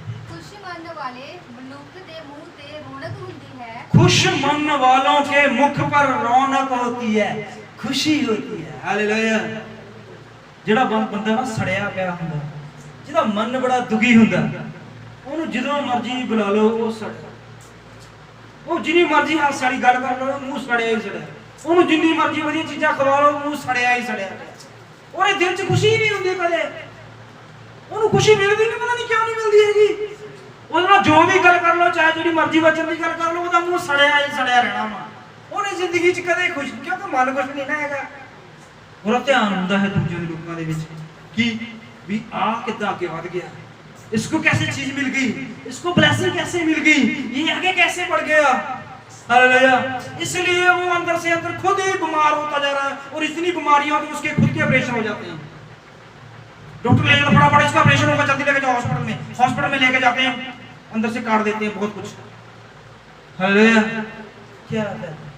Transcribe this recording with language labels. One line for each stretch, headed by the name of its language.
Punjabi: खुश मन वाले मनुख दे मुंह ते रौनक होती है।
Hindi: खुश मन वालों के मुख पर रौनक होती है, खुशी होती है। हालेलुया।
Punjabi: ਜਿਹੜਾ ਬੰਦਾ ਨਾ ਸੜਿਆ ਪਿਆ ਹੁੰਦਾ, ਜਿਹਦਾ ਮਨ ਬੜਾ ਦੁਖੀ ਹੁੰਦਾ, ਉਹਨੂੰ ਜਦੋਂ ਮਰਜ਼ੀ ਬੁਲਾ ਲਓ ਉਹ ਸੜਿਆ, ਉਹ ਜਿੰਨੀ ਮਰਜ਼ੀ ਹਾਸ ਵਾਲੀ ਗੱਲ ਕਰ ਲਓ ਮੂੰਹ ਸੜਿਆ ਹੀ ਸੜਿਆ, ਉਹਨੂੰ ਜਿੰਨੀ ਮਰਜ਼ੀ ਵਧੀਆ ਚੀਜ਼ਾਂ ਖਵਾ ਲਓ ਮੂੰਹ ਸੜਿਆ ਹੀ ਸੜਿਆ। ਉਹਦੇ ਦਿਲ 'ਚ ਖੁਸ਼ੀ ਨਹੀਂ ਹੁੰਦੀ ਕਦੇ, ਉਹਨੂੰ ਖੁਸ਼ੀ ਮਿਲਦੀ ਨਹੀਂ, ਪਤਾ ਨਹੀਂ ਕਿਉਂ ਨਹੀਂ ਮਿਲਦੀ ਹੈਗੀ। ਉਹਦੇ ਨਾਲ ਜੋ ਵੀ ਗੱਲ ਕਰ ਲਓ, ਚਾਹੇ ਜਿਹੜੀ ਮਰਜ਼ੀ ਵਚਨ ਦੀ ਗੱਲ ਕਰ ਲਓ, ਉਹਦਾ ਮੂੰਹ ਸੜਿਆ ਹੀ ਸੜਿਆ ਰਹਿਣਾ ਵਾ। ਉਹਨੇ ਜ਼ਿੰਦਗੀ 'ਚ ਕਦੇ ਖੁਸ਼, ਕਿਉਂਕਿ ਮਨ ਖੁਸ਼ ਨਹੀਂ ਨਾ ਹੈਗਾ। ਉਹਦਾ ਧਿਆਨ ਹੁੰਦਾ ਹੈ ਦੂਜੇ ਦੇ ਲੋਕਾਂ ਦੇ ਵਿੱਚ ਕਿ ਵੀ ਆ ਕਿੱਦਾਂ ਅੱਗੇ ਵਧ ਗਿਆ,
Hindi: इसको कैसे चीज मिल गई, इसको ब्लेसिंग कैसे मिल गई, ये आगे कैसे बढ़ गया। हालेलुया। इसलिए वो अंदर से अंदर खुद ही बीमार होता जा रहा है, और इतनी बीमारियां तो उसके खुद के ऑपरेशन हो जाते हैं। डॉक्टर ले फटाफट इसका ऑपरेशन होगा, जल्दी लेके जाओ हॉस्पिटल में लेके जाते हैं, अंदर से काट देते हैं बहुत कुछ। हालेलुया। क्या है?